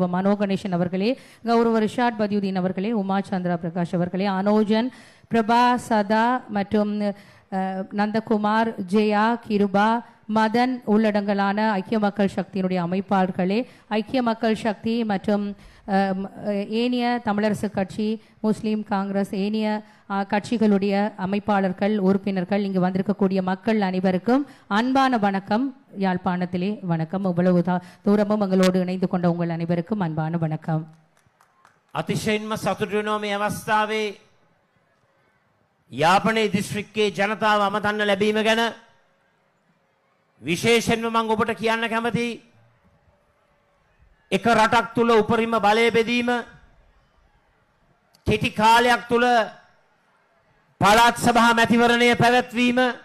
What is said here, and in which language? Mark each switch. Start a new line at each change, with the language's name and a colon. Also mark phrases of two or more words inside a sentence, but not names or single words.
Tamil: மனோ கணேசன் அவர்களே, கௌரவ ரிஷாட் பதியுதீன் அவர்களே, உமா சந்திரா பிரகாஷ் அவர்களே, அனோஜன், பிரபா, சதா மற்றும் நந்தகுமார், ஜெயா, கிருபா, மதன் உள்ளடங்கலான ஐக்கிய மக்கள் சக்தியினுடைய அமைப்பாளர்களே, ஐக்கிய மக்கள் சக்தி மற்றும் ஏனைய தமிழரசு கட்சி, முஸ்லீம் காங்கிரஸ், ஏனைய கட்சிகளுடைய அமைப்பாளர்கள், உறுப்பினர்கள், இங்கு வந்திருக்கக்கூடிய மக்கள் அனைவருக்கும் அன்பான வணக்கம். யாழ்ப்பாணத்திலே வணக்கம். இவ்வளவு தூரமும் எங்களோடு இணைந்து கொண்ட உங்கள் அனைவருக்கும் அன்பான வணக்கம்.
Sinhala: අතිශයින්ම සතුටු වෙනවා මේ අවස්ථාවේ යාපනයේ දිස්ත්‍රික්කයේ ජනතාව අමතන්න ලැබීම ගැන. විශේෂයෙන්ම මම ඔබට කියන්න කැමතියි, එක රටක් තුල උපරිම බලය බෙදීම කෙටි කාලයක් තුල පළාත් සභා මැතිවරණය පැවැත්වීම,